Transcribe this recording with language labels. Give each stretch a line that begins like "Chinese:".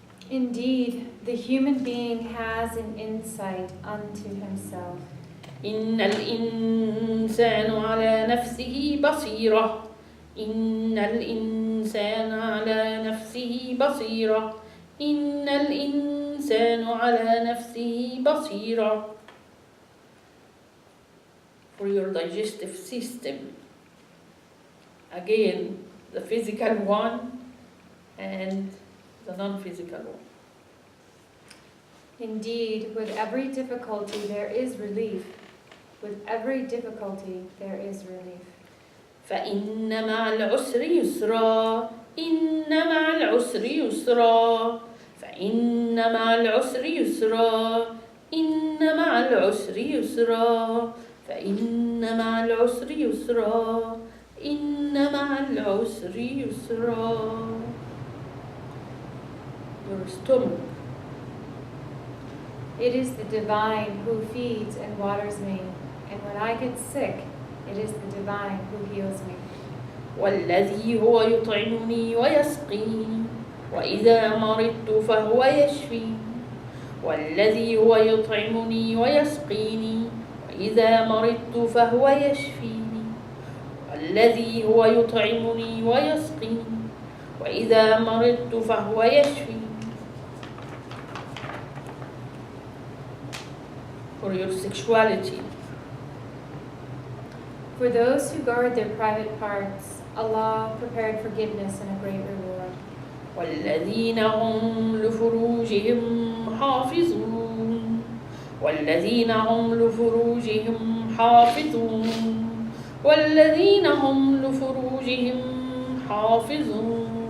English: Indeed, the human being has an insight unto himself.
Arabic: إن الإنسان على نفسه بصيرة. إن الإنسان على نفسه بصيرة. إن الإنسان على نفسه بصيرة.
English: For your digestive system. Again, the physical one and the non-physical one. Indeed, with every difficulty there is relief. With every difficulty there is relief.
Arabic: فإن مع العسر يسرا. إن مع العسر يسرا. فإن مع العسر يسرا. إن مع العسر يسرا. فإن مع العسر يسرا. إن مع العسر يسرا.
English: Your stomach. It is the divine who feeds and waters me, and when I get sick, it is the divine who heals me.
Arabic: والذي هو يطعمني ويسقيني وإذا مرضت فهو يشفيني. والذي هو يطعمني ويسقيني وإذا مرضت فهو يشفيني والذي هو يطعمني ويسقيني وإذا مرضت فهو يشفيني.
English: For your sexuality. For those who guard their private parts, Allah prepared forgiveness and a great reward.
Arabic: والذين هم لفروجهم حافظون والذين هم لفروجهم حافظون والذين هم لفروجهم حافظون.